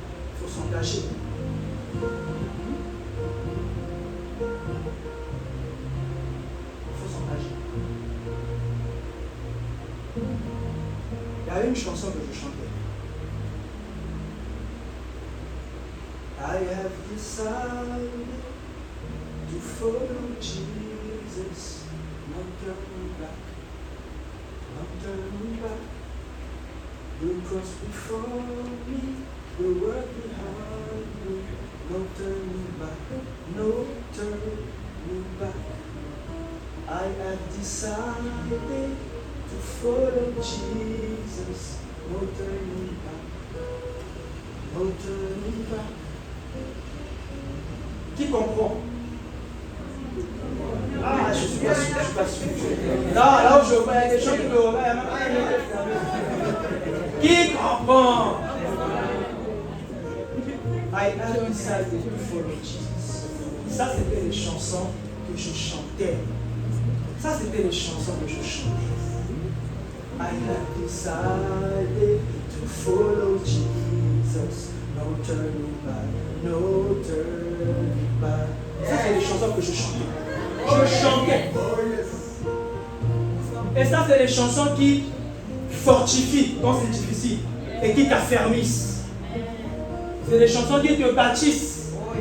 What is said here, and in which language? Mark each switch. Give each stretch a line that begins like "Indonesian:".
French: Il faut s'engager. Il y a une chanson que je chantais.
English: I have decided to follow Jesus. No turning back. No turning back. The cross before me, the work behind me. No turning back. No turning back. I have decided to follow Jesus, no turning back, no turning back.
French: Qui comprend? Ah, je suis pas sûr. Là où je vois, il y a des gens qui me regardent. Qui comprend?
English: I have decided to follow Jesus.
French: Ça, c'était les chansons que je chantais. Ça, c'était les chansons que je chantais.
English: I have decided to follow Jesus. No turning back, no turning back.
French: Ça, c'est les chansons que je chantais. Je chantais. Et ça, c'est les chansons qui fortifient quand c'est difficile et qui t'affermissent. C'est des chansons qui te bâtissent.